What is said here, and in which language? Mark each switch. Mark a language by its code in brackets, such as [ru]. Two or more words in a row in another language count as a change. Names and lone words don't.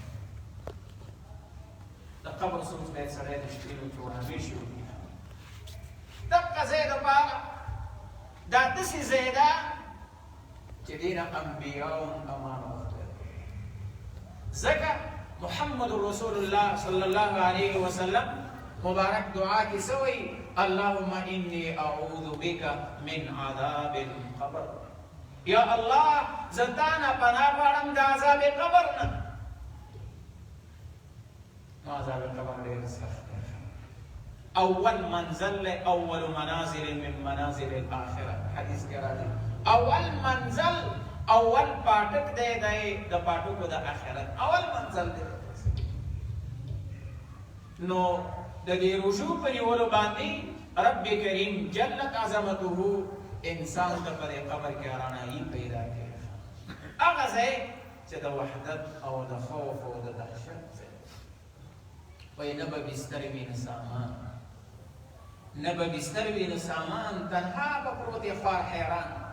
[ps] د قبر سوچ باید سړی د شپېلو کې ورهمېشي وکړي دغه ځای دپاره دا داسې ځای ده چې دې نه انبیاو امان واخلي ځکه محمد رسول الله [ar] صلی الله علیه وسلم [ps] مبارک دعا کې څه وایي [ar] اللهم انی اعوذ بک من عذاب القبر [ps] یا الله زه تا نه پناه غواړم د عذاب قبر نه نو عذاب قبر ډېر سخت دی اول منزل [ar] اول منازل من منازل الاخره [ps] حدیث کې راځي اول منزل اول پاټک دی د پاټکو د آخرت اول منزل دی نو د دې رجوع په نیولو باندې رب کریم [ar] جلت عظمته [ps] انسان ته په قبر کې ارامي پیدا کړي هغه ځای چې د وحدت او د خوف او د دهشت ځای وایي نه به بستر وي نه سامان نه به بستر وي نه سامان تنها به پروت یې خوار حیران